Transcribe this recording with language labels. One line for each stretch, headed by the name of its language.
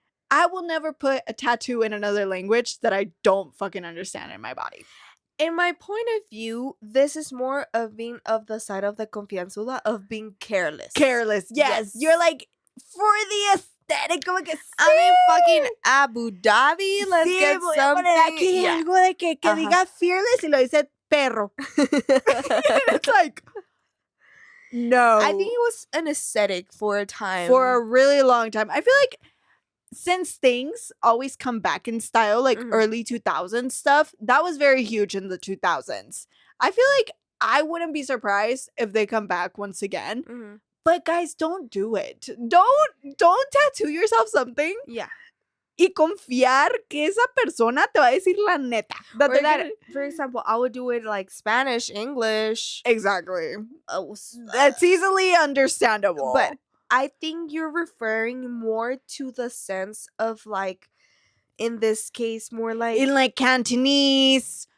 English: I will never put a tattoo in another language that I don't fucking understand in my body. In my point of view, this is more of being of the side of the confianzuda, of being careless. Careless, yes. You're like, for the aesthetic,
Spanish: como que sí.
English: I mean, fucking Abu Dhabi, let's get
Spanish: voy
English: something.
Spanish: A poner aquí algo de que diga fearless y lo dice perro.
English: It's like, no. I think it was an aesthetic for a time. For a really long time. I feel like since things always come back in style, like early 2000s stuff, that was very huge in the 2000s. I feel like I wouldn't be surprised if they come back once again. Mm-hmm. But guys, don't do it. Don't tattoo yourself something. Yeah.
Spanish: Y confiar que esa persona te va a decir la neta.
English: For example, I would do it like Spanish, English. Exactly. That's easily understandable. But I think you're referring more to the sense of like, in this case, more like in like Cantonese.